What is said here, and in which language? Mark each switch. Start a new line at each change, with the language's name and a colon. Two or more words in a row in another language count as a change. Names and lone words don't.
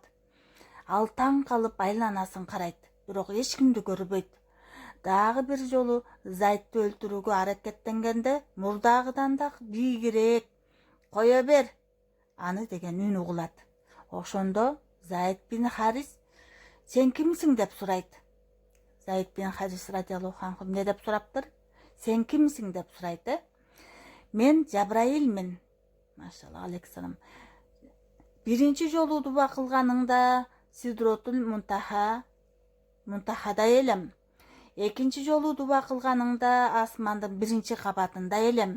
Kyrgyz: Ал таң калып айланасын карайт, бирок эч кимди көрбөйт. Дагы бир жолу Зайдты өлтүрүүгө аракеттенгенде мурдагыдан да бийигирээк: "Кое бер аны" деген үн угулат. Ошондо Зайд бин Харис: "Сен кимсиң?" деп сурайт. Зайд бин Харис радиаллаху анху эмне деп сураптыр? "Сен кимсиң?" деп сурайт. "Мен Жабраилмин." Машалла алейкисалам. "Биринчи жолу дуба кылганыңда Сидротул Мунтахада элем. Экинчи жолу дуба кылганыңда асмандын биринчи кабатында элем.